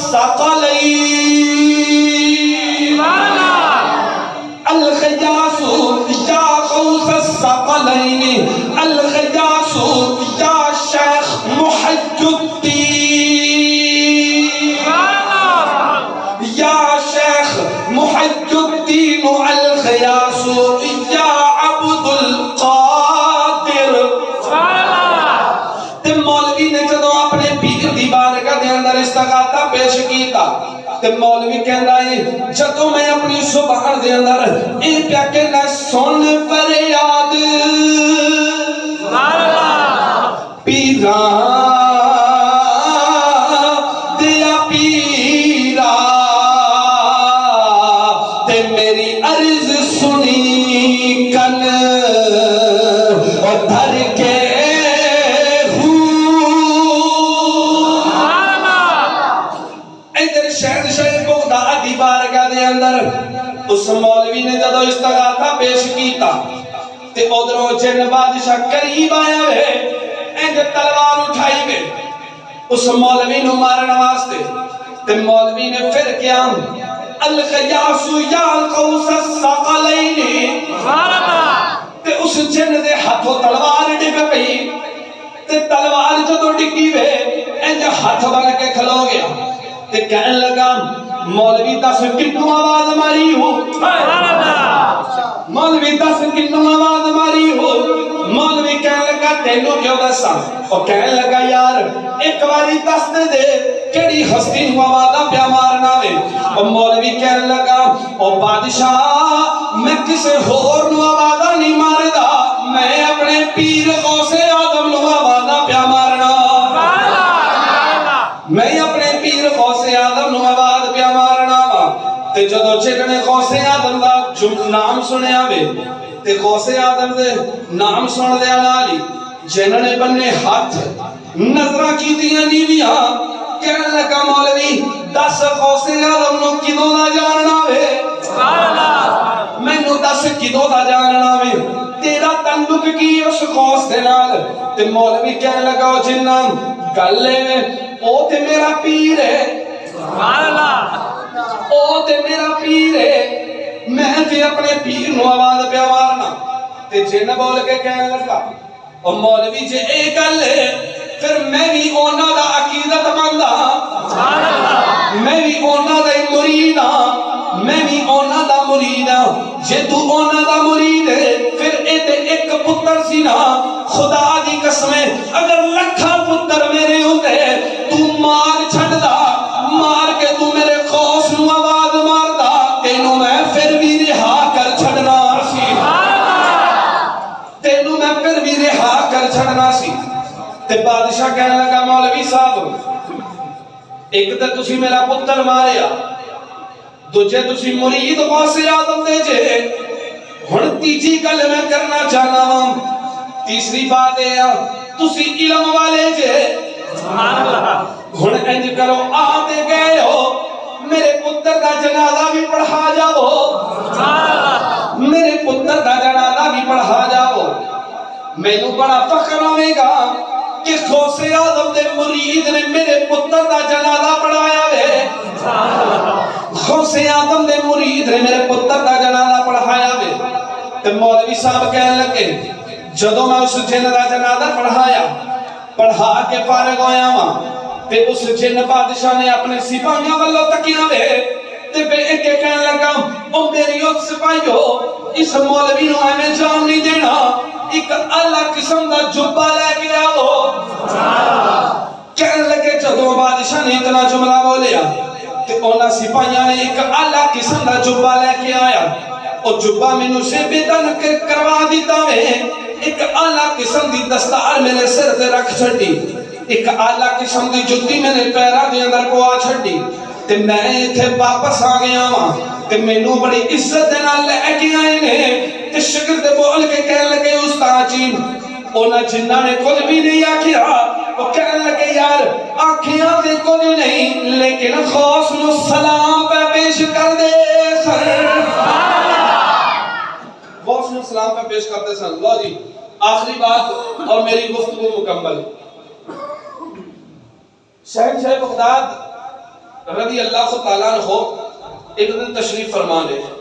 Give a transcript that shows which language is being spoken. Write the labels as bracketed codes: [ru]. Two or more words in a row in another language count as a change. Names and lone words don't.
[ar] الثقلین الغیاث یا غوث الثقلین الغیاث یا شیخ محی الدین یا شیخ محی الدین الغیاث یا عبد القادر [pa] تے مولوی نے جدو اپنے پیر دی بارگاہ دے اندر استغاثہ پیش کیتا تے مولوی کہندا ہے جدو میں اپنی زبان دے اندر اے پیا کہنا سن فریاد پیرا دیا پیرا تے میری عرض سنی کن اور دھر کے اس مولوی نے جدو استغاثہ پیش کیتا تے ادھروں جن بادشاہ قریب آیا ہے انج تلوار اٹھائی وے اس مولوی نو مارن واسطے تے مولوی نے پھر کیا [ar] الغیاث یا غوث الثقلین [pa] تے اس جن دے ہاتھوں تلوار ڈگ پئی تے تلوار جدو ڈگی وے انج ہاتھ بن کے کھلو گیا تے کہنے لگا مولوی دس کنوں آواز ماری ہو مولوی دس کنوں آواز ماری ہو مولوی کہنے لگا تینوں کیوں دسا اور کہنے لگا یار ایک باری دس دے کیڑی ہستی نو آوازاں پیا مارنا وے اور مولوی کہنے لگا او بادشاہ میں کسے ہور نو آوازاں نہیں ماردا میں اپنے پیر غوث اعظم نو آوازاں پیا مارنا میں اپنے پیر غوث اعظم نو آواز پیا مارنا تے جدوں چلنے غوث اعظم دا نام سنیا وے تے غوث اعظم دے نام سن دے نال ہی جنہاں نے بننے ہاتھ نظراں کیتیاں نیویاں کہنے لگا مولوی دس غوث اعظم نو کدوں دا جاننا وے مینوں دس کدوں دا جاننا وے تیرا تعلق کی اس غوث دے نال تے مولوی کہنے لگا جنہ گل ہے او تے میرا پیر ہے [ar] سبحان اللہ [pa] او تے میرا پیر ہے میں تے اپنے پیر نو آواز پیا مارنا تے جن بول کے کہنے لگا او مولوی جے اے گل ہے پھر میں بھی انہاں دا عقیدت مند ہاں [ar] سبحان اللہ [pa] میں بھی انہاں دا مرید ہاں میں بھی انہاں دا مرید ہاں جے تو انہاں دا مرید ہے پھر اے تے ایک پتر سی نا خدا دی قسم اگر لکھاں پتر میرے ہوندے تو مار چھڑدا مار کے تو میرے غوث نو آواز ماردا تینوں میں پھر بھی رہا کر چھڑنا سی تینوں میں پھر بھی رہا کر چھڑنا سی تے بادشاہ کہنے لگا مولوی صاحب ایک تے تسی میرا پتر ماریا دوجے تسی مرید غوث اعظم دے جے ہن تیجی گل میں کرنا چاہنا ہوں تیسری بات ہے تسی علم والے جے [ar] سبحان اللہ [pa] ہن انج کرو آتے گئے ہو میرے پتر دا جنازہ بھی پڑھا جاؤ سبحان اللہ میرے پتر دا جنازہ بھی پڑھا جاؤ مینوں بڑا فخر ہوے گا کہ غوث اعظم دے مرید نے میرے پتر دا جنازہ پڑھایا وے سبحان اللہ غوث اعظم دے مرید نے میرے پتر دا جنازہ پڑھایا وے تے مولوی صاحب کہنے لگے جدوں میں اس جن دا جنازہ پڑھا کے فارغ ہویا ہاں تے اس جن بادشاہ نے اپنے سپاہیاں والوں تکیا وے تے بے ایک کہنے لگا او میری او سپاہیو اس مولوی نو ایویں جان نہیں دینا ایک اعلی قسم دا جبہ لے کے آؤ کہنے لگے جدوں بادشاہ نے اتنا جملہ بولیا تے انہاں سپاہیاں نے ایک اعلی قسم دا جبہ لے کے آیا او جبہ مینوں سے بے دن کروا دیتا وے ایک اعلی قسم دی دستار میرے سر تے رکھ چھڈی ایک اعلی قسم دی جُتی میرے پیراں دے اندر پوا چھڈی تے میں ایتھے واپس آ گیا ہاں تے مینوں بڑی عزت دے نال لے کے آئے نے تے شاگرد بول کے کہنے لگے استاد جی انہاں جنہاں نے کچھ بھی نہیں آکھیا وہ کہنے لگے یار آکھیاں تے کچھ نہیں لیکن غوث نو سلام پہ پیش کر دے غوث نو سلام پہ پیش کرتے سن لو جی آخری بات اور میری گفتگو مکمل شہنشاہ بغداد [ar] رضی اللہ تعالیٰ عنہ [pa] ایک دن تشریف فرما لے